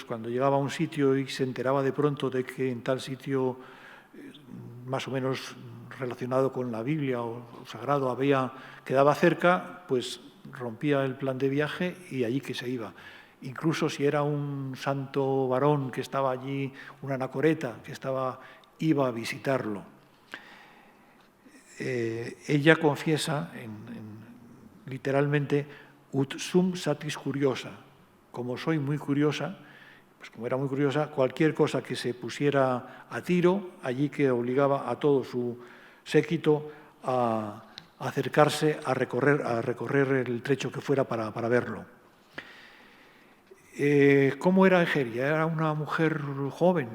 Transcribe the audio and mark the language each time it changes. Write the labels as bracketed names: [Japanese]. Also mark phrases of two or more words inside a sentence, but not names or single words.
[Spanish] Cuando llegaba a un sitio y se enteraba de pronto de que en tal sitio, más o menos relacionado con la Biblia o sagrado, quedaba cerca, pues rompía el plan de viaje y allí que se iba. Incluso si era un santo varón que estaba allí, una anacoreta que iba a visitarlo. Ella confiesa literalmente [Latin] ut sum satis curiosa, [Spanish] como soy muy curiosa, pues como era muy curiosa, cualquier cosa que se pusiera a tiro, allí que obligaba a todo su séquito a acercarse, a recorrer el trecho que fuera para verlo. ¿Cómo era Egeria? ¿Era una mujer joven?